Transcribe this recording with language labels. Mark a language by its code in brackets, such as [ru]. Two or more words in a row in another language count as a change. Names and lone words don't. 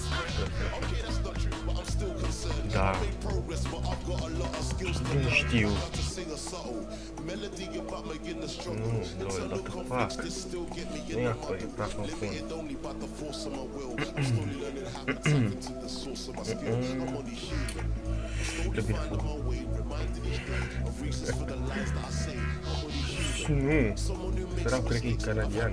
[ro] Da. Nu știu. Nu, [en] what the fuck? [ro] Nu e acolo, e praf în fund. Trebuie fund. Nu, săracu cred că e canadian.